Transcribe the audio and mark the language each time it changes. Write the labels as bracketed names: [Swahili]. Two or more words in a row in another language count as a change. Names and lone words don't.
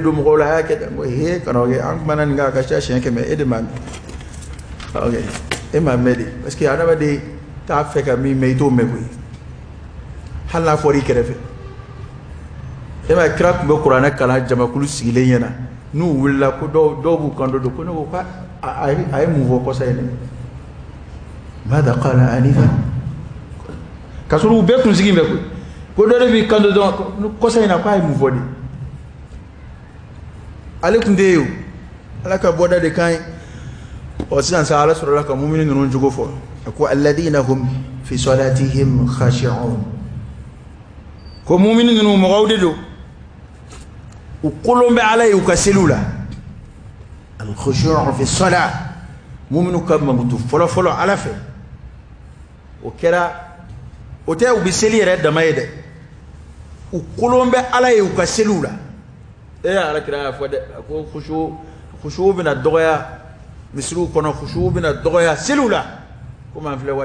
[Bambara] don mɔgɔw la a y'a kɛ tan n ko he kana o kɛ an kumana nin kan a ka ca siɲɛ 100 e de m'a mɛn ok e m'a mɛn de [French] parce que [Bambara] adamaden t'a fɛ ka min mɛn i t'o mɛn koyi hali n'a fɔra i kɛrɛfɛ e ma kira tun bɛ kuranɛ kalan jamakulu sigilen ɲɛna n'u wulila ko dɔw b'u kan don ko ne ko a ye mun fɔ kɔsa ye ne [Arabic] ماذا قال آنفا [Bambara] k'a sɔrɔ u bɛɛ tun sigin bɛ koyi ko dɔ de b'i kan don dɔrɔn kɔsa in na ko a ye mun fɔ de ale tun tɛ yen o ala ka bɔda de kan ye sisan sa ala sɔrɔla ka mumini ninnu jogo fɔ a ko [Arabic] الذين هم في صلاتهم خاشعون [Bambara] ko mumini ninnu mɔgɔw de don u kolon bɛ ala ye u ka seliw la [Arabic] الخشوع في الصلاة [Bambara] muminu ka mankutu fɔlɔ fɔlɔ ala fɛ o kɛra o tɛ u bɛ seli yɛrɛ dama ye dɛ u kolon bɛ ala ye u ka seliw la ala kira y'a fɔ dɛ a ko khushu' bɛna dɔgɔya misiriw kɔnɔ khushu' bɛna dɔgɔya seliw la komi an filɛ waati